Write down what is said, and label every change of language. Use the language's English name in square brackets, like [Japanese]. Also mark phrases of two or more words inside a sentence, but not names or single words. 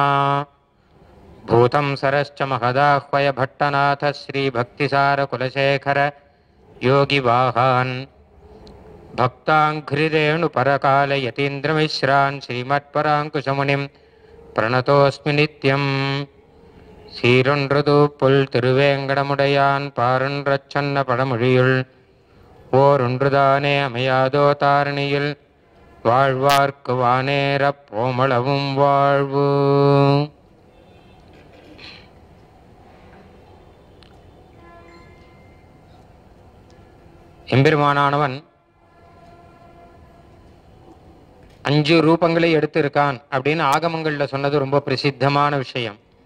[Sanskrit] भूतं सरश्च महदाह्वय भट्टनाथ श्रीभक्तिसारकुलशेखर योगिवाहान् भक्ताङ्घ्रिरेणुपरकालयतीन्द्रमिश्रान् श्रीमत्पराङ्कुशमुनिं प्रणतोऽस्मि नित्यं। [Tamil] சீரொன்றுது புல் திருவேங்கடமுடையான் பாரொன்றச்சொன்ன பழமொழியுள் ஓரொன்றுதானே அமையாதோ தாரணியில் வாழ்வார்க்கு வானேரப் போமளவும் வாழ்வு. எம்பெருமானானவன் 5 ரூபங்களை எடுத்திருக்கான் அப்படின்னு ஆகமங்கள்ல சொன்னது ரொம்ப பிரசித்தமான விஷயம்.